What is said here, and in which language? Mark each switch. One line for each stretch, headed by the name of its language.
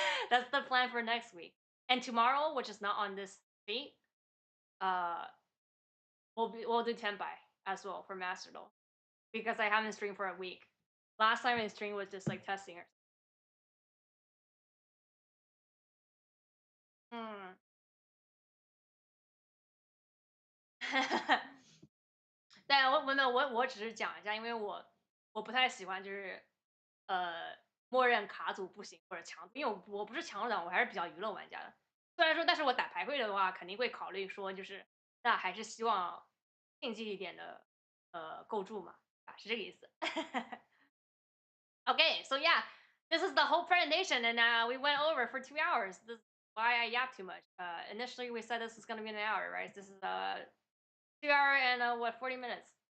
English: That's the plan for next week. And tomorrow, which is not on this sheet, uh, we'll do tenpai as well for master though, because I haven't streamed for a week. Last time in stream was just like testing her.
Chinese: 嗯，但我只是讲一下，因为我不太喜欢就是默认卡组不行或者强，因为我不是强者党，我还是比较娱乐玩家的。虽然说，但是我打排位的话，肯定会考虑说，就是那还是希望竞技一点的构筑嘛，啊，是这个意思。
English: Okay, so yeah, this is the whole presentation, and we went over for 2 hours. This is why I yap too much. Initially, we said this is going to be an hour, right? This is 2 hour and what 40 minutes.